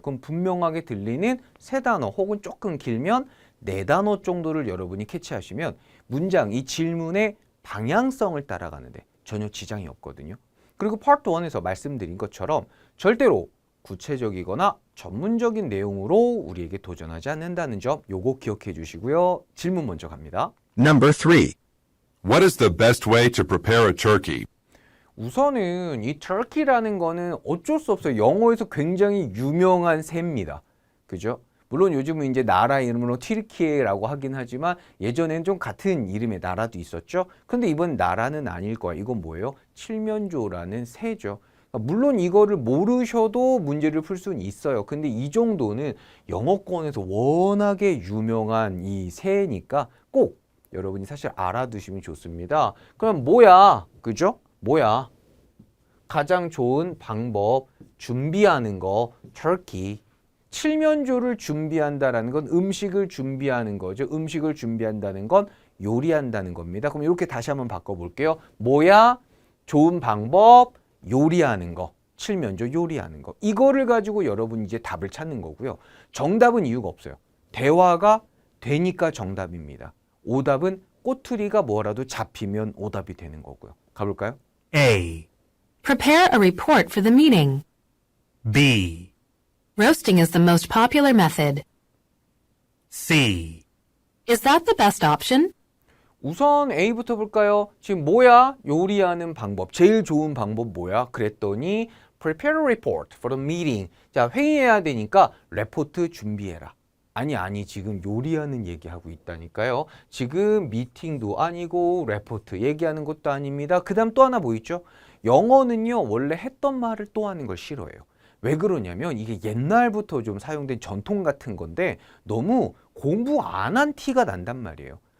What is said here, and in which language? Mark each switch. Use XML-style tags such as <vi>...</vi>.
<ko>그럼 분명하게 들리는 세 단어 혹은 조금 길면 네 단어 정도를 여러분이 캐치하시면 문장, 이 질문의 방향성을 따라가는데 전혀 지장이 없거든요. 그리고 파트 1에서 말씀드린 것처럼 절대로 구체적이거나 전문적인 내용으로 우리에게 도전하지 않는다는 점 요거 기억해 주시고요. 질문 먼저 갑니다.</ko> <en>Number 3. What is the best way to prepare a turkey?</en> <ko>우선은 이 터키라는 거는 어쩔 수 없어요. 영어에서 굉장히 유명한 새입니다. 그죠? 물론 요즘은 이제 나라 이름으로 튀르키예라고 하긴 하지만 예전에는 좀 같은 이름의 나라도 있었죠. 근데 이번 나라는 아닐 거야. 이건 뭐예요? 칠면조라는 새죠. 물론 이거를 모르셔도 문제를 풀 수는 있어요. 근데 이 정도는 영어권에서 워낙에 유명한 이 새니까 꼭 여러분이 사실 알아두시면 좋습니다. 그럼 뭐야? 그죠? 뭐야? 가장 좋은 방법 준비하는 거 터키. 칠면조를 준비한다라는 건 음식을 준비하는 거죠. 음식을 준비한다는 건 요리한다는 겁니다. 그럼 이렇게 다시 한번 바꿔볼게요. 뭐야? 좋은 방법 요리하는 거. 칠면조 요리하는 거. 이거를 가지고 여러분이 이제 답을 찾는 거고요. 정답은 이유가 없어요. 대화가 되니까 정답입니다. 오답은 꼬투리가 뭐라도 잡히면 오답이 되는 거고요. 가볼까요?</ko> <en>A, Prepare a report for the meeting. B, Roasting is the most popular method. C, Is that the best option?</en> <ko>우선 A부터 볼까요? 지금 뭐야? 요리하는 방법. 제일 좋은 방법 뭐야? 그랬더니</ko> <en>prepare a report for the meeting.</en> <ko>자, 회의해야 되니까 레포트 준비해라. 아니 지금 요리하는 얘기하고 있다니까요. 지금 미팅도 아니고 레포트 얘기하는 것도 아닙니다. 그 다음 또 하나 뭐 있죠? 영어는요 원래 했던 말을 또 하는 걸 싫어해요. 왜 그러냐면 이게 옛날부터 좀 사용된 전통 같은 건데 너무 공부 안 한 티가 난단 말이에요.</ko>